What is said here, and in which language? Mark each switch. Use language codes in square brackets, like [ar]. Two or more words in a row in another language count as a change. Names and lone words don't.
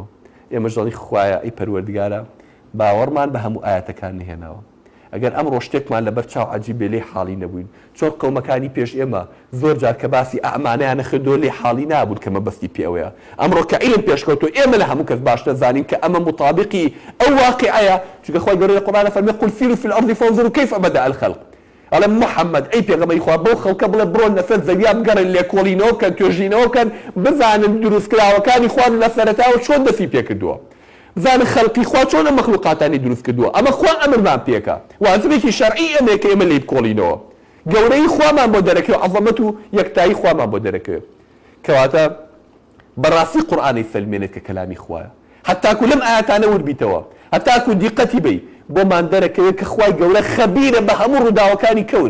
[ckb] ئێمەش دەڵێن خوایە ئەی پەروەردگارە باوەڕمان بە هەموو ئاەتەکان نهێناوە. ئەگەر ئەمڕۆ شتێکمان لەبەر چاو عەجیبێ لێ حاڵی نەبووین چۆن قەومەکانی پێش ئێمە زۆر جار کە باسی ئەمانەیانە خردۆ لێ حاڵی نابوون کە مەبەستی پێوەیە. ئەمڕۆ کە عیلم پێشکەوتووە ئێمە لە هەموو کەس باش دەزانین کە ئەمە مطابقی ئەو واقعەیە چونکە خوای گەورە لە قورئانە فەرمێ [ar] قل سیروا فی الأرض فانظروا کیف بدأ الخلق. [ckb] ئەڵێ محەممەد ئەی پێغەمبەری خوا بەو خەڵکە بڵێ بڕۆن لەسەر زەویا بگەڕن لێکۆڵینەوە بکەن توێژینەوە بکەن بزانن دروستکراوەکانی خوا لە سەرەتاوە چۆن دەستی پێ کردووە بزانن خەڵقی خوا چۆن ئەم مەخلوقاتانی دروست کردووە. ئەمە خوا ئەمرمان پێکە واجبێکی شەرعی ئەمەیە کە ئێمە لێ بکۆڵینەوە گەورەی خوامان بۆ دەرەکەوێت عەزەمەت و یەکتایی خوامان بۆ دەرەکەوێت کەواتە بەڕاستی قورئانەی فەرمێنێت کە کەلامی خوایە هەتاکو لەم ئاەتانە وربیتەوە هەتاکو دیقەتی بی بۆمان دەرەکەوێت کە خوای گەورە خەبیرە بە هەموو ڕووداوەکانی کەون.